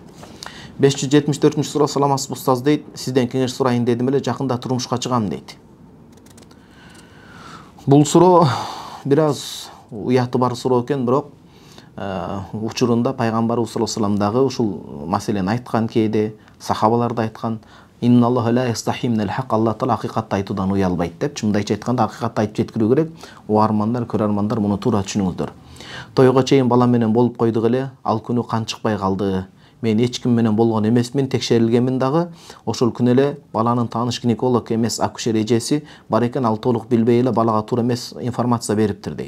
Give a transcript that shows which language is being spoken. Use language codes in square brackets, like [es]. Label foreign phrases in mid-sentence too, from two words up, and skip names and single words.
[ky] 574-сүрө саламатсыз устаз дейт. Сизден кеңеш сурайын дедим эле, жакында турмушка чыгам дейт. Бул суроо бир аз уяты бар суроо экен, бирок учурунда пайгамбарыбыз [ar] صلى الله عليه وسلم [ky] дагы ушул маселени айткан кээде, сахабалар да айткан. [ar] إن الله لا يستحيي من الحق, [ky] Алла таала акыйкатты айтуудан уялбайт деп. Мындайча айтканда акыйкатты айтып жеткирүү керек. Угармандар, көрөрмандар муну туура түшүнүңүздөр. Тойго чейин бала менен болуп койдук эле, ал күнү кан чыкпай калды. Мен эч ким менен болгон эмесмин, текшерилгенмин дагы. Ошол күнү эле баланын тааныш гинеколог эмес, акушер эжеси бар экен, ал толук билбей эле балага туура эмес информация бериптир дейт.